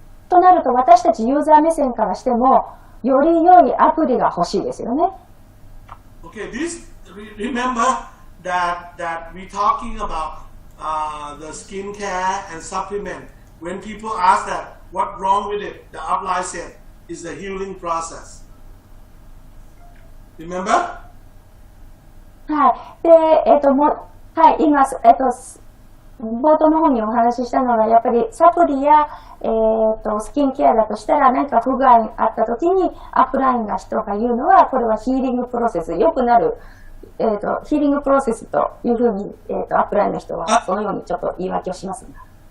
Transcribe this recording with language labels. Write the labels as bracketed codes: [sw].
[ja] となると私たちユーザー目線からしても、より良いアプリが欲しいですよね。 [en] Okay, remember that we're talking about the skincare and supplement. When people ask that, what's wrong with it? The upline said, is the healing process. Remember? [ja] はい。で、はい、今、冒頭の方にお話ししたのは、やっぱりサプリや、スキンケアだとしたら、何か不具合があった時に、アップラインの人が言うのは、これはヒーリングプロセス、良くなる、ヒーリングプロセスというふうに、アップラインの人は、そのようにちょっと言い訳をしますが。